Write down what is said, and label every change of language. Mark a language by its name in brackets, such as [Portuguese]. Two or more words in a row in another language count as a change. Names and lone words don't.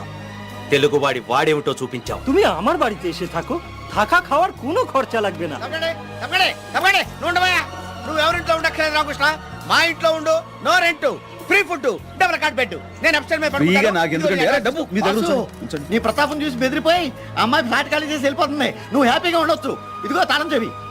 [Telugu] తెలుగువాడి వాడేమిటో చూపించావు. [Bangla] তুমি আমার বাড়িতে এসে থাকো, থাকা খাওয়ার কোনো খরচা লাগবে না. [Telugu] నువ్వు ఉండవయ్యా. నువ్వు ఎవరింట్లో ఉండక్కర్లేదు రామకృష్ణ. మా ఇంట్లో ఉండు. [English] no rent, free food, double cot bed. [Telugu] నేను అప్స్టైర్ మీద ఫ్రీగా నాకు ఎందుకండి? అరే, డబ్బు మీ దగ్గర వాసు, ఉంచండి. నీ ప్రతాపం చూసి బెదిరిపోయి అమ్మాయి ఫ్లాట్ ఖాళీ చేసి వెళ్ళిపోతుంది. నువ్వు హ్యాపీగా ఉండొచ్చు. ఇదిగో తాళం చెవి.